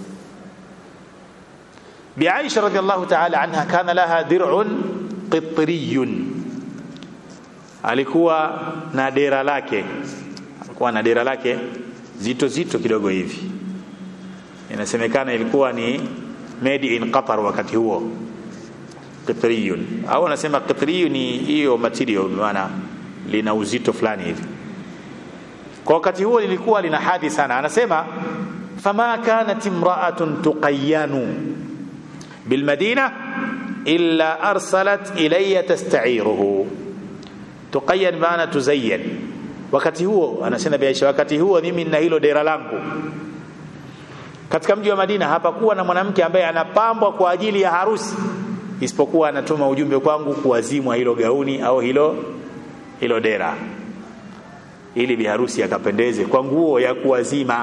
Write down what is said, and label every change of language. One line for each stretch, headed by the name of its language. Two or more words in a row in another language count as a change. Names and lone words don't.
Swahili: Bi Aisha
Arabic: رضي الله تعالى عنها كان لها درع قطري,
Swahili: alikuwa na dera lake zito zito kidogo hivi. Inasemekana ilikuwa ni
English: made in Qatar
Swahili: wakati huo, qitriyun, au anasema qitriyun ni hiyo material, maana lina uzito fulani hivi. Kwa wakati huo lilikuwa lina hadhi sana.
Arabic: Anasema فما كانت امرأة تقين بالمدينة إلا أرسلت إلي تستعيره.
Swahili: Tuqayyan maana tuzayyan. Wakati huo anasema Aisha, wakati huo mimi nina hilo dera langu katika mji wa Madina, hapakuwa na mwanamke ambaye anapambwa kwa ajili ya harusi isipokuwa anatuma ujumbe kwangu kuwazimwa hilo gauni au hilo dera, ili bi harusi akapendeze kwa nguo ya kuwazima.